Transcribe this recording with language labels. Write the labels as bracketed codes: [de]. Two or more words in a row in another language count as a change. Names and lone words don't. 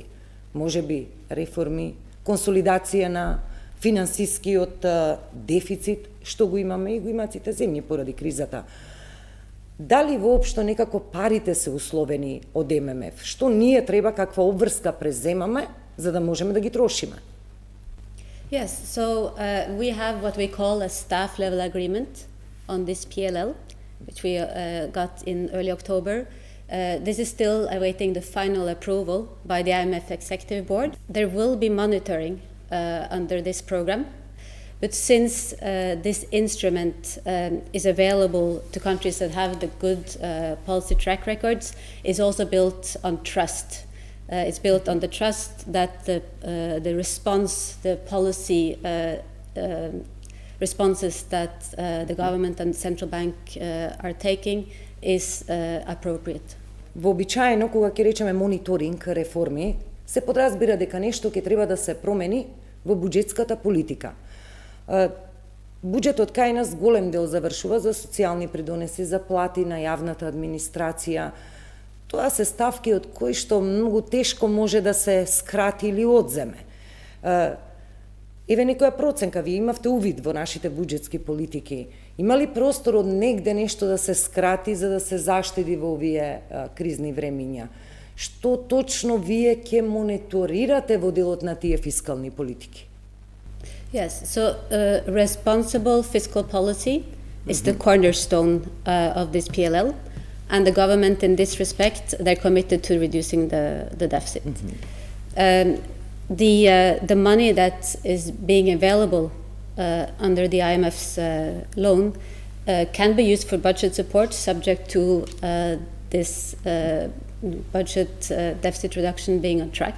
[mk] Можеби реформи, консолидација на финансискиот дефицит, што го имаме и го имаат сите земји поради кризата. Дали воопшто некако парите се условени од ММФ? Што ние треба, каква обврска преземаме, за да можеме да ги трошиме? [en] Yes, so we have what we call a staff level agreement on this PLL, which we got in early October. This is still awaiting the final approval by the IMF Executive Board. There will be monitoring under this program, but since this instrument is available to countries that have the good policy track records, it's also built on trust. It's built on the trust that the response, the policy responses that the government and the central bank are taking is appropriate. [mk] Вообичаено, кога ќе речеме мониторинг, реформи, се подразбира дека нешто ќе треба да се промени во буџетската политика. Буџетот кај нас голем дел завршува за социјални придонеси, за плати на јавната администрација. Тоа се ставки од кои што многу тешко може да се скрати или одземе. Еве некоја проценка, вие имавте увид во нашите буџетски политики. Има ли простор од негде нешто да се скрати за да се заштеди во овие кризни времиња? Што точно вие ќе мониторирате во делот на тие фискални политики? [en] Yes, so responsible fiscal policy is the cornerstone of this PLL, and the government in this respect, they're committed to reducing the deficit. The money that is being available under the IMF's loan can be used for budget support subject to this budget deficit reduction being on track.